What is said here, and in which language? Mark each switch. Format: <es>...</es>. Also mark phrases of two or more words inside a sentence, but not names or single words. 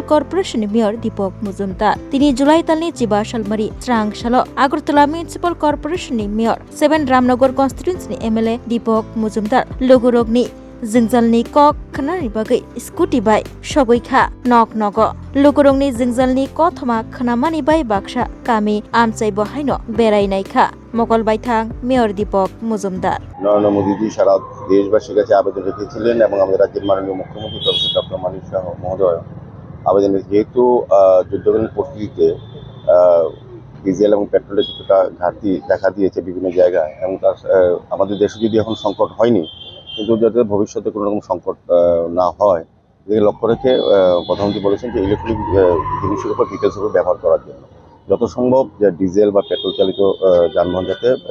<trp>कर्पोरेशननि मेयर दीपक मुजुमदार तिनि जुलाई दाननि 12 सालमारि स्रां सालो आगरतला म्युनिसिपल कर्पोरेशननि मेयर 7 रामनगर कन्स्टिट्युएन्सिनि एमएलए दीपक मुजुमदार लुकुरुंनि जिंजालनि कक खानानि बागै स्कुटिबाय सगैखा नग नग लुकुरुंनि जिंजालनि कथमा खानामानि बाय बाक्सा कामी आमचाइ बहायनो बेरायनायखा मगल বাইথাং মেয়র দীপক মজুমদার।</trp> <bn>নরেন্দ্র মোদীজি সারা দেশবাসীর কাছে আবেদন রেখেছিলেন এবং আমাদের রাজ্যের মাননীয় মুখ্যমন্ত্রী প্রফেসর ডক্টর মানিক শাহ মহোদয় আবেদন যেহেতু যুদ্ধকালীন পরিস্থিতিতে ডিজেল এবং পেট্রোলের কিছুটা ঘাটতি দেখা দিয়েছে বিভিন্ন জায়গায় এবং তার আমাদের দেশে যদি এখন সংকট হয়নি কিন্তু যাতে ভবিষ্যতে কোনো রকম সংকট না হয় এদিকে লক্ষ্য রেখে প্রধানমন্ত্রী বলেছেন যে ইলেকট্রনিক জিনিসের উপর ডিটেলসের উপর ব্যবহার করার জন্য যত সম্ভব যে ডিজেল বা পেট্রোল চালিত যানবাহন যাতে</bn>